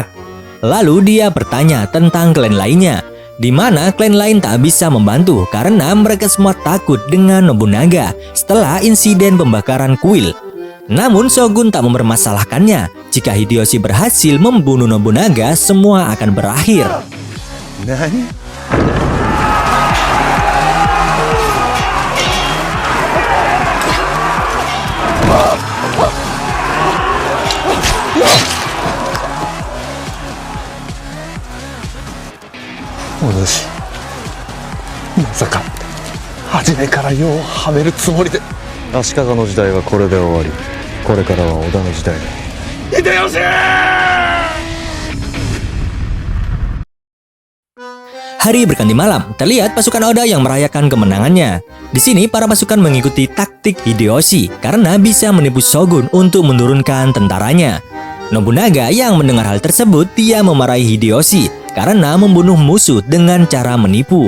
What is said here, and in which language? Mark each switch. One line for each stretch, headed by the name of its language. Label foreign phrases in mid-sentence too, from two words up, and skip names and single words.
Indonesian: Lalu dia bertanya tentang klan lainnya, di mana klan lain tak bisa membantu karena mereka semua takut dengan Nobunaga setelah insiden pembakaran kuil. Namun Shogun tak mempermasalahkannya. Jika Hideyoshi berhasil membunuh Nobunaga, semua akan berakhir.
Japanese: 何？お主, まさか初めから世をはめるつもりで。足利の時代はこれで終わり。これからは織田の時代だ。秀吉！
Indonesian: Hari berganti malam, terlihat pasukan Oda yang merayakan kemenangannya. Di sini para pasukan mengikuti taktik Hideyoshi karena bisa menipu Shogun untuk menurunkan tentaranya. Nobunaga yang mendengar hal tersebut, dia memarahi Hideyoshi karena membunuh musuh dengan cara menipu.